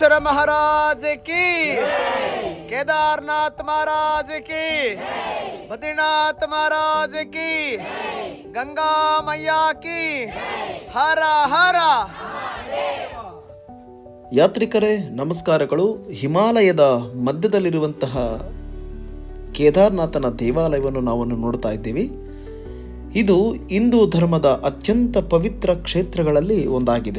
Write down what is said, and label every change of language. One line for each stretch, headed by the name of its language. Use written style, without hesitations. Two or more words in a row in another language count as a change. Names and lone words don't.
Hindi: महाराज की, केदारनाथ महाराज की, बद्रीनाथ महाराज की, गंगा मैया की, हर हर।
Kannada: ಯಾತ್ರಿಕರೇ ನಮಸ್ಕಾರಗಳು. ಹಿಮಾಲಯದ ಮಧ್ಯದಲ್ಲಿರುವಂತಹ ಕೇದಾರನಾಥನ ದೇವಾಲಯವನ್ನು ನಾವು ನೋಡ್ತಾ ಇದ್ದೀವಿ. ಇದು ಹಿಂದೂ ಧರ್ಮದ ಅತ್ಯಂತ ಪವಿತ್ರ ಕ್ಷೇತ್ರಗಳಲ್ಲಿ ಒಂದಾಗಿದೆ.